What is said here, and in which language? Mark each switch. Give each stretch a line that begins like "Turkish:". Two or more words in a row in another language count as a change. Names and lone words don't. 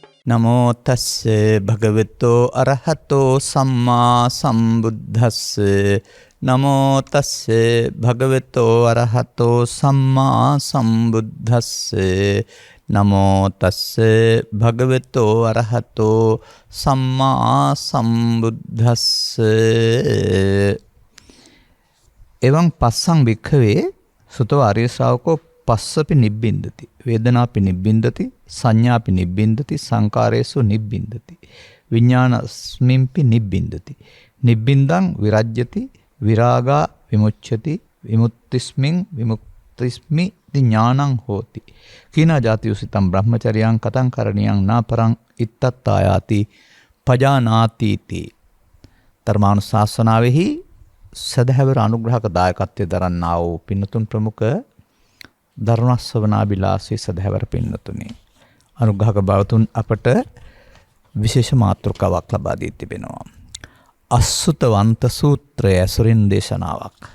Pali: නමෝ තස්ස භගවතෝ අරහතෝ සම්මා සම්බුද්දස්ස නමෝ තස්ස භගවතෝ අරහතෝ සම්මා සම්බුද්දස්ස නමෝ තස්ස භගවතෝ අරහතෝ සම්මා සම්බුද්දස්ස එවං පස්සං වික්ඛවේ සුතෝ ආර්ය ශ්‍රාවකෝ පස්සපි නිබ්බින්දති වේදනාපි නිබ්බින්දති සංඥාපි නිබ්බින්දති සංකාරේසු නිබ්බින්දති විඥානස්මින්පි නිබ්බින්දති නිබ්බින්දං විරජ්‍යති විරාගා විමුච්ඡති විමුක්තිස්මින් විමුක්තිස්මි ඥානං හෝති කීනා ජාතියුසිතං බ්‍රහ්මචර්යං කතං කරණියං නාපරං ඉත්තත්තායාති පජානාතිති
Sinhala: ධර්මානුශාසනාවෙහි සදහැවර අනුග්‍රහක දායකත්වයේ දරන්නා වූ පින්නතුන් ප්‍රමුඛ ධර්මස්වනාබිලාසී සදහැවර පින්නතුනි අනුග්‍රහක බවතුන් අපට විශේෂ මාතෘකාවක් ලබා දී තිබෙනවා. අසුතවන්ත සූත්‍රය ඇසුරින් දේශනාවක්.